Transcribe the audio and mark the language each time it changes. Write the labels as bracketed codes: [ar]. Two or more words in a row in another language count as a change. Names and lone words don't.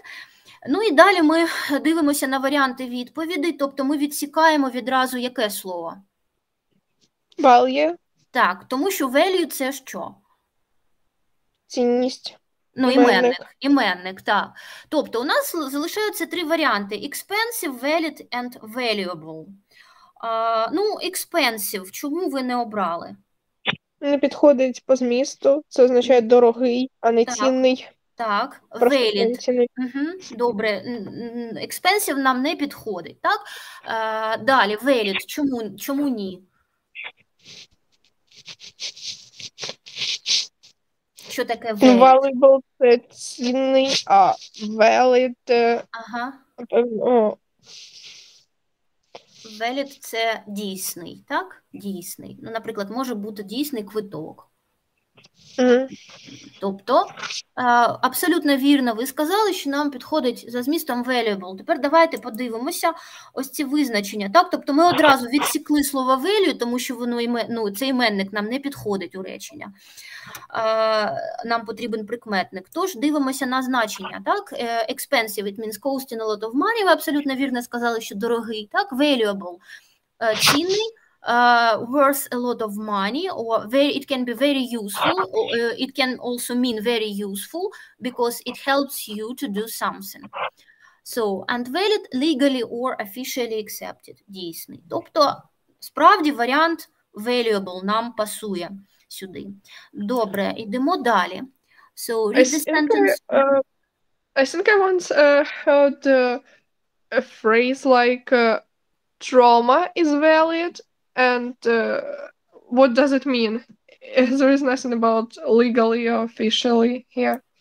[uk] Ну і далі ми дивимося на варіанти відповідей, тобто ми відсікаємо відразу яке слово? Value. Так, тому що value – це що? Цінність. Ну, іменник, так. Тобто у нас залишаються три варіанти: [en] expensive, valid and valuable. [uk] Ну, expensive, чому ви не обрали? Не підходить по змісту, це означає дорогий, а не цінний. Так, Просто valid. Добре, expensive нам не підходить, так? Далі, valid, чому ні? Що таке valid? Valuable – це цінний, а valid valid – це дійсний, так? Дійсний. Ну, наприклад, може бути дійсний квиток. Тобто, абсолютно вірно ви сказали, що нам підходить за змістом valuable. Тепер давайте подивимося ось ці визначення. Так? Тобто ми одразу відсікли слово value, тому що воно, цей іменник нам не підходить у речення. Нам потрібен прикметник. Тож дивимося на значення. Так? [en] Expensive, it means costing a lot of money. [uk] Ви абсолютно вірно сказали, що дорогий. Так? Valuable – цінний. [en] Worth a lot of money, or it can be very useful, or it can also mean very useful because it helps you to do something. So, and valid, legally or officially accepted. [uk] Дійсний. Тобто, справді варіант valuable нам пасує сюди. Добре, йдемо далі. [en] So, read the sentence. I think I once heard a phrase like trauma is valid. And what does it mean? There is nothing about legally or officially here.